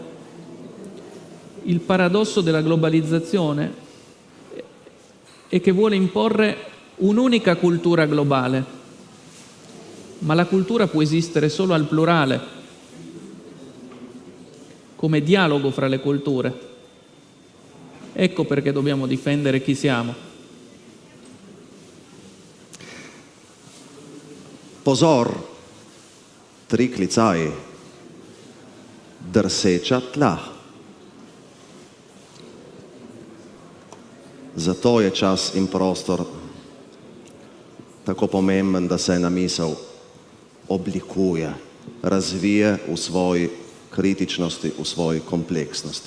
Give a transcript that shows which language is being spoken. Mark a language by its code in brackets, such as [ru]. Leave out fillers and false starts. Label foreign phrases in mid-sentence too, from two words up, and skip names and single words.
[it] Il paradosso della globalizzazione è che vuole imporre un'unica cultura globale, ma la cultura può esistere solo al plurale, come dialogo fra le culture. Ecco perché dobbiamo difendere chi siamo. [sl] Pozor, tri klicaji, drseča tla. Zato je čas in prostor tako pomemben, da se ena misel oblikuje, razvije v svoji kritičnosti, v svoji kompleksnosti.